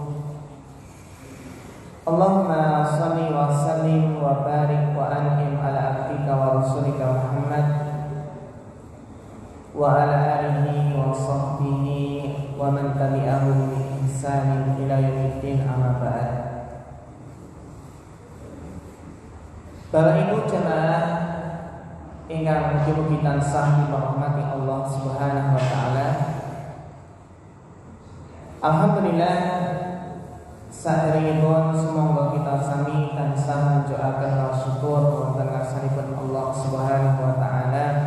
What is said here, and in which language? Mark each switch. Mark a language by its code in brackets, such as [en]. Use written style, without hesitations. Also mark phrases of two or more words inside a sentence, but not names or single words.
[ar] اللهم صل وسلم وبارك وأنعم على عبدك ورسولك محمد وعلى آله وصحبه ومن تبعهم بإحسان إلى يوم الدين، أما بعد. [jv] Bapak Ibu jemaah ingkang mugi-mugi tansah dirahmati [ar] الله سبحانه وتعالى. [jv] Alhamdulillah, saderengipun semoga kita sami tansah menjoaken wa syukur wonten ngarsanipun [ar] الله سبحانه وتعالى.